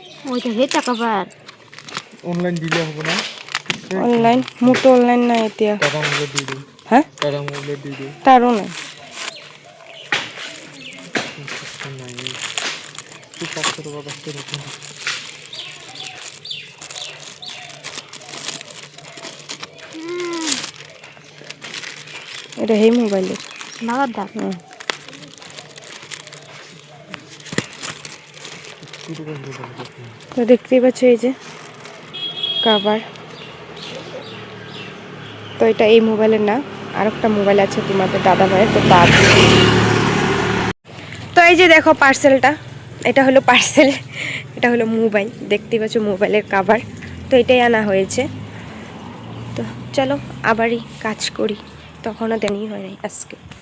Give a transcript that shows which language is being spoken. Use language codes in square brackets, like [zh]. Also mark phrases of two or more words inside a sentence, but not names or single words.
[bn] ওইটা হেতা কভার অনলাইন দিলে হবে না [as] অনলাইন মোৰতো অনলাইন নাই এতিয়া টাটা মোবাইল দি দিওঁ হা টাটা মোবাইল দি দিওঁ তাৰো নাই নাই কি 500 টকা বাচছে দেখোন এটা সেই মোবাইলে [bn] বাবার দাম তো দেখতেই পাচ্ছ এই যে কাভার তো এটা এই মোবাইলের না আর একটা মোবাইল আছে তোমাদের দাদা ভাইয়ের তো তার তো এই যে দেখো পার্সেলটা এটা হলো পার্সেল এটা হলো মোবাইল দেখতেই পাচ্ছ মোবাইলের কাভার তো এটাই আনা হয়েছে তো চলো আবারই কাজ করি তখনও দেনি হয় নাই আজকে